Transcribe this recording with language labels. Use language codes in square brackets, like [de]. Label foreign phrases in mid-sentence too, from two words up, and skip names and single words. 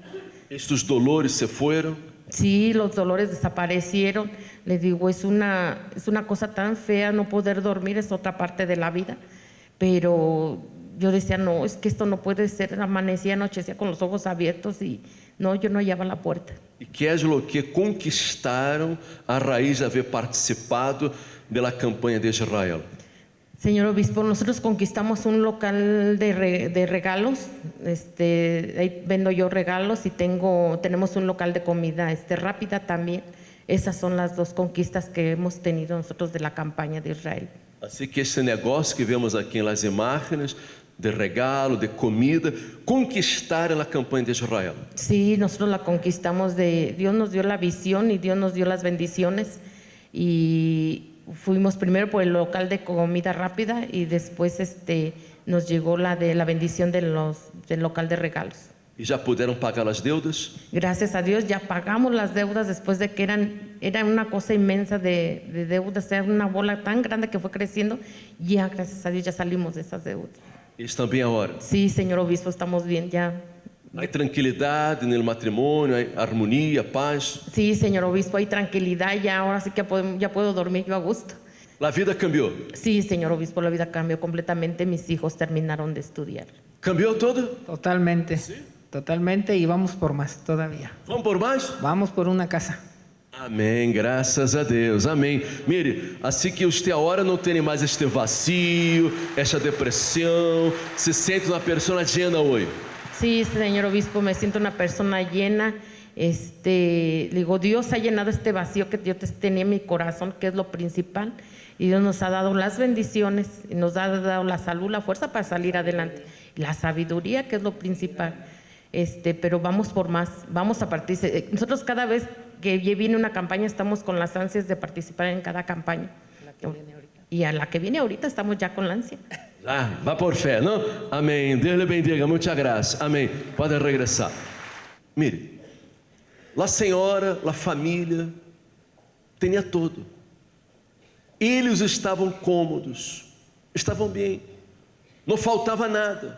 [es] Estes dolores se fueron. Sí, los dolores desaparecieron. Les digo, es una cosa tan fea no poder dormir, es otra parte de la vida. Pero yo decía, no, es que esto no puede ser. Amanecía, anochecía con los ojos abiertos y no, yo no hallaba la puerta. [pt] E que é o que conquistaram a raiz de haver participado da campanha de Israel? [es] Señor obispo, nosotros conquistamos un local de regalos. Ahí vendo yo regalos y tenemos un local de comida rápida también. Esas son las dos conquistas que hemos tenido nosotros de la campaña de Israel. [pt] Assim que esse negócio que vemos aqui nas imagens, de regalo, de comida, conquistaram a campanha de Israel. [es] Sí, nosotros la conquistamos. Dios nos dio la visión y Dios nos dio las bendiciones. Y fuimos primero por el local de comida rápida y después nos llegó la bendición del local de regalos. [pt] E já puderam pagar as deudas? [es] Gracias a Dios ya pagamos las deudas después de que era una cosa inmensa de deudas, era una bola tan grande que fue creciendo. Ya, gracias a Dios, ya salimos de esas deudas. [pt] Estão bem agora? [es] Sí, señor obispo, estamos bien ya. [pt] Há tranquilidade no matrimônio, há harmonia, paz. [es] Sí, señor obispo, hay tranquilidad ya, ahora sí que ya puedo dormir yo a gusto. [pt] A vida cambiou? [es] Sí, señor obispo, la vida cambió completamente. Mis hijos terminaron de estudiar. [pt] Cambiou todo? [es] Totalmente. ¿Sí? Totalmente, y vamos por más todavía. [pt] Vamos por mais? [es] Vamos por una casa. [pt] Amém, graças a Deus, amém. Mire, assim que você agora não tem mais este vazio, esta depressão, se sente uma pessoa llena hoje. [es] Sí, señor obispo, me siento una persona llena. Digo, Dios ha llenado este vacío que yo tenía en mi corazón, que es lo principal. Y Dios nos ha dado las bendiciones, y nos ha dado la salud, la fuerza para salir adelante. La sabiduría, que es lo principal. Pero vamos por más, vamos a participar. Nosotros cada vez que viene una campaña estamos con las ansias de participar en cada campaña. Y a la que viene ahorita estamos ya con la ansia. [pt] Vá por fé, não? Amém. Deus lhe bendiga, muita graça. Amém. Pode regressar. Mire, a senhora, a família, tinha tudo. Eles estavam cômodos, estavam bem, não faltava nada.